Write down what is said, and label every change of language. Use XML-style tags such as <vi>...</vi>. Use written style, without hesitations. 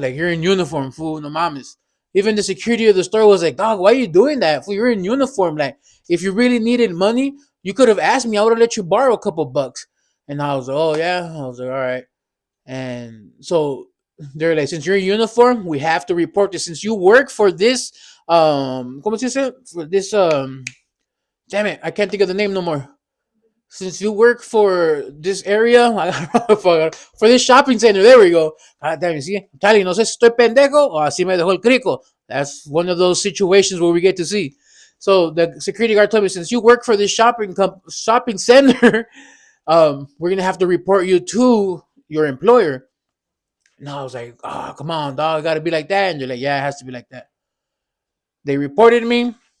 <en>Like, you're in uniform, fool.</en> <es>No mames."</es> <en>Even the security of the store was like, "Dog, why are you doing that? Fool, you're in uniform. Like, if you really needed money, you could have asked me. I would have let you borrow a couple bucks." And I was like, "Oh yeah." I was like, "All right." And so they're like, "Since you're in uniform, we have to report this. Since you work for this,</en> <es>¿cómo se dice?</es> <en>For this, damn it, I can't think of the name no more. Since you work for this area, for this shopping center, there we go. Ah, damn, you see, I'm telling you,</en> <es>no sé si estoy pendejo o así me dejó el crico.</es> <en>That's one of those situations where we get to see. So the security guard told me, since you work for this shopping center, we're gonna have to report you to your employer. And I was like, oh, come on, dog, it gotta be like that. And they're like, yeah, it has to be like that. They reported me.</en>